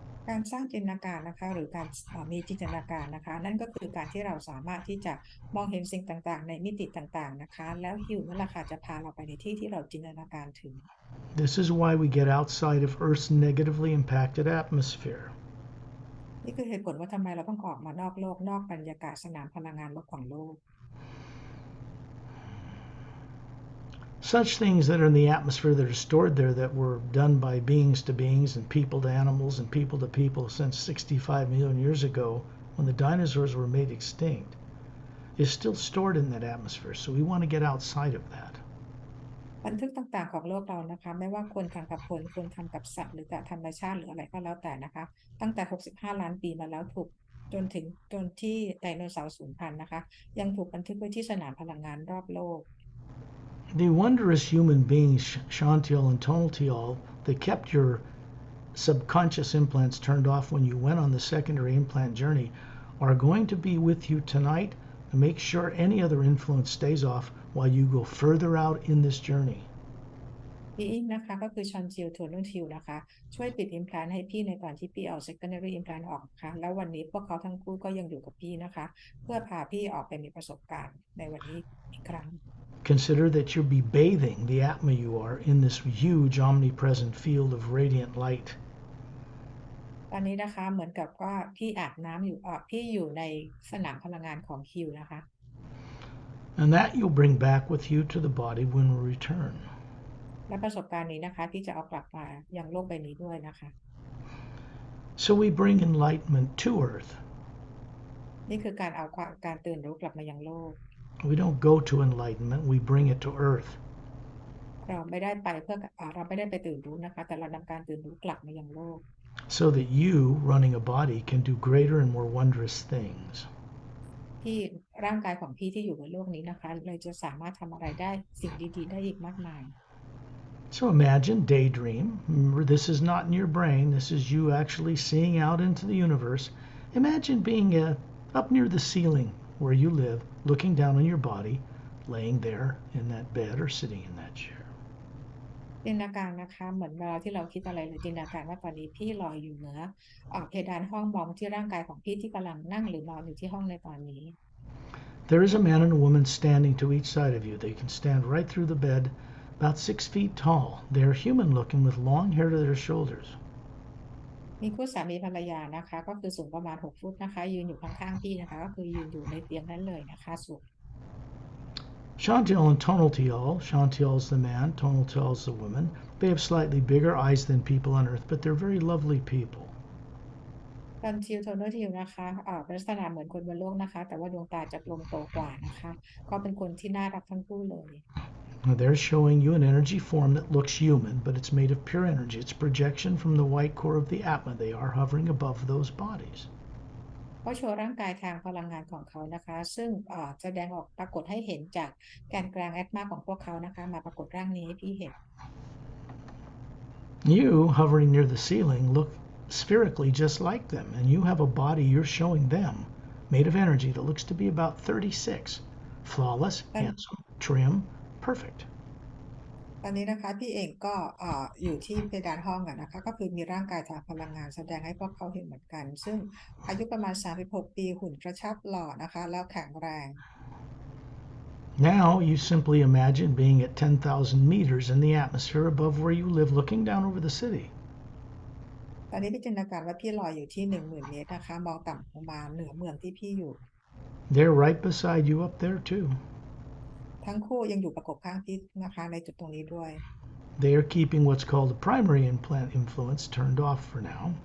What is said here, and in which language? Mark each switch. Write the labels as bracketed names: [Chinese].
[Thai] การสร้างจินตนาการนะคะหรือการมีจินตนาการนะคะนั่นก็คือการที่เราสามารถที่จะมองเห็นสิ่งต่างๆในมิติต่างๆนะคะแล้วฮิวนั่นแหละค่ะจะพาเราไปในที่ที่เราจินตนาการถึง [English] This is why we get outside of Earth's negatively impacted atmosphere. [Thai] นี่คือเหตุผลว่าทำไมเราต้องออกมานอกโลกนอกบรรยากาศสนามพลังงานลบของโลก [English] Such things that are in the atmosphere that are stored there that were done by beings to beings and people to animals and people to people since 65 million years ago when the dinosaurs were made extinct is still stored in that atmosphere. So we want to get outside of that. [Thai] บันทึกต่างๆของโลกเรานะคะไม่ว่าคนทำกับคนทำกับสัตว์หรือกับธรรมชาติหรืออะไรก็แล้วแต่นะคะตั้งแต่65ล้านปีมาแล้วถูกจนที่ไดโนเสาร์สูญพันธุ์นะคะยังถูกบันทึกไว้ที่สนามพลังงานรอบโลก [English] The wondrous human beings, Shantiel and Tonaltiel, that kept your subconscious implants turned off when you went on the secondary implant journey, are going to be with you tonight to make sure any other influence stays off while you go further out in this journey. [Thai] พี่อิงนะคะก็คือชอนจิลโทนูทิลนะคะช่วยปิด implant ให้พี่ในตอนที่พี่เอา secondary implant ออกนะคะแล้ววันนี้พวกเขาทั้งคู่ก็ยังอยู่กับพี่นะคะเพื่อพาพี่ออกไปมีประสบการณ์ในวันนี้อีกครั้ง [English] Consider that you'll be bathing the Atma you are in this huge omnipresent field of radiant light. [Thai] ตอนนี้นะคะเหมือนกับว่าพี่อาบน้ำอยู่พี่อยู่ในสนามพลังงานของฮิวนะคะ [English] And that you'll bring back with you to the body when we return. [Thai] และประสบการณ์นี้นะคะพี่จะเอากลับมายังโลกใบนี้ด้วยนะคะ [English] So we bring enlightenment to Earth. [Thai] นี่คือการเอาการตื่นรู้กลับมายังโลก [English] We don't go to enlightenment, we bring it to Earth. [Thai] เราไม่ได้ไปเพื่อเราไม่ได้ไปตื่นรู้นะคะแต่เรานำการตื่นรู้กลับมายังโลก [English] So that you, running a body, can do greater and more wondrous things. [Thai] ที่ร่างกายของพี่ที่อยู่บนโลกนี้นะคะเลยจะสามารถทำอะไรได้สิ่งดีๆได้อีกมากมาย [English] So imagine, daydream. Remember, this is not in your brain. This is you actually seeing out into the universe. Imagine being up near the ceiling where you live, looking down on your body, laying there in that bed or sitting in that chair. [Thai] จินตนาการนะคะเหมือนเวลาที่เราคิดอะไรเลยจินตนาการว่าตอนนี้พี่ลอยอยู่เหนือเพดานห้องมองที่ร่างกายของพี่ที่กำลังนั่งหรือนอนอยู่ที่ห้องในตอนนี้ [English] There is a man and a woman standing to each side of you. They can stand right through the bed, about 6 feet tall. They are human looking with long hair to their shoulders. [Thai] มีคู่สามีภรรยานะคะก็คือสูงประมาณ6 ฟุตนะคะยืนอยู่ข้างๆพี่นะคะก็คือยืนอยู่ในเตียงนั้นเลยนะคะสูง [English] Chantil and Tonaltial, Chantil is the man, Tonaltial is the woman. They have slightly bigger eyes than people on earth, but they're very lovely people. [Thai] ตอนทิวโทโนทิวนะคะเป็นลักษณะเหมือนคนบนโลกนะคะแต่ว่าดวงตาจะกลมโตกว่านะคะก็เป็นคนที่น่ารักทั้งคู่เลย [English] They're showing you an energy form that looks human, but it's made of pure energy. It's projection from the white core of the Atma. They are hovering above those bodies. [Thai] ก็โชว์ร่างกายทางพลังงานของเขานะคะซึ่งแสดงออกปรากฏให้เห็นจากแกนกลางแอตมาของพวกเขานะคะมาปรากฏร่างนี้ให้พี่เห็น [English] You, hovering near the ceiling, look spherically just like them, and you have a body you're showing them made of energy that looks to be about 36. Flawless, handsome, trim, perfect. [Thai] ตอนนี้นะคะพี่เองก็อยู่ที่เพดานห้องนะคะก็คือมีร่างกายทางพลังงานแสดงให้พวกเขาเห็นเหมือนกันซึ่งอายุประมาณ36 ปีหุ่นกระชับหล่อนะคะแล้วแข็งแรง [English] Now you simply imagine being at 10,000 meters in the atmosphere above where you live, looking down over the city. [Thai] ตอนนี้พี่จินตนาการว่าพี่ลอยอยู่ที่ 10,000 เมตรนะคะมองต่ำลงมาเหนือเมืองที่พี่อยู่ [English] They're right beside you up there too. [Thai] ทั้งคู่ยังอยู่ประกบข้างพี่นะคะในจุดตรงนี้ด้วย [English] They are keeping what's called a primary implant influence turned off for now.